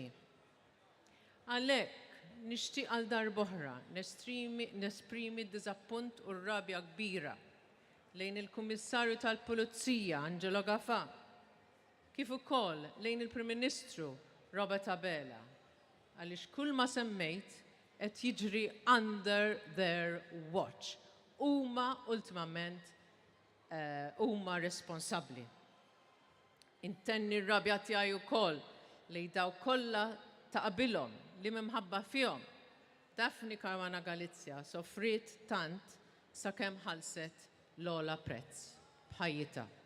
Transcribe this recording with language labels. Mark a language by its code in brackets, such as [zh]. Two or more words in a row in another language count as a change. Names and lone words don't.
[mt] Għalhekk nixtieq għal darb'oħra nesprimi d-diżappunt u r-rabja kbira lejn il-Kummissarju tal-Pulizija Angelo Gafà, kif ukoll lejn il-Prim Ministru Robert Abela, għaliex kull ma semmejt qed jiġri [en] under their watch. [mt] Huma ultimament huma responsabbli. Intenni r-rabja tiegħi wkoll li daw kollha ta' qabilhom li minħabba fihom Daphne Caruana Galizia sofriet tant sakemm ħallset l-ogħla prezz b'ħajjitha.